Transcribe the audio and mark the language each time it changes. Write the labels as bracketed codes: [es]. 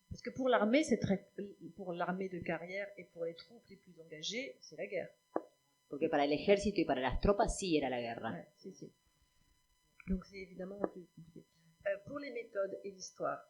[fr] Parce que pour l'armée, pour l'armée de carrière et pour les troupes les plus engagées, c'est la guerre. [es] Porque para el ejército y para las tropas sí era la guerra. [fr] Ouais, si. Donc c'est évidemment plus compliqué. Pour les méthodes et l'histoire.